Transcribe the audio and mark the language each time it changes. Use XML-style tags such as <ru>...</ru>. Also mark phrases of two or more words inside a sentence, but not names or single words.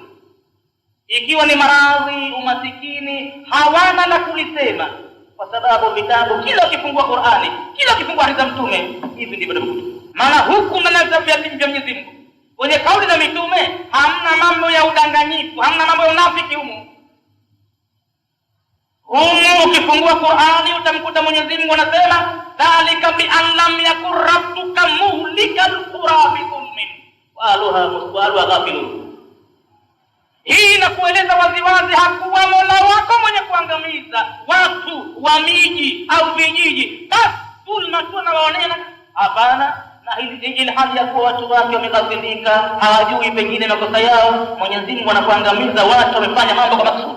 <sw>Ikiwa ni maradhi, umasikini, hawana la kulisema, kwa sababu vitabu, kila ukifungua Qur'ani, kila ukifungua hadithi za Mtume, hivi ndivyo ndivyo. Maana huku na nadhabu ya Mwenyezi Mungu kwenye kauli za mitume hamna mambo ya udanganyifu, hamna mambo ya unafiki humu. Ukifungua Qur'ani utamkuta Mwenyezi Mungu anasema</sw> <ar>ذلك بأن لم يكن ربك مهلك القرى بظلم وأهلها غافلون.</ar> <sw>Hii inakueleza waziwazi hakuwa Mola wako mwenye kuangamiza watu wa miji au vijiji basi dhulma tu na waonea. Hapana, na hili hali ya kuwa watu wake wameghafilika, hawajui pengine makosa yao, Mwenyezi Mungu anapoangamiza watu wamefanya mambo kwa makusudi.</sw>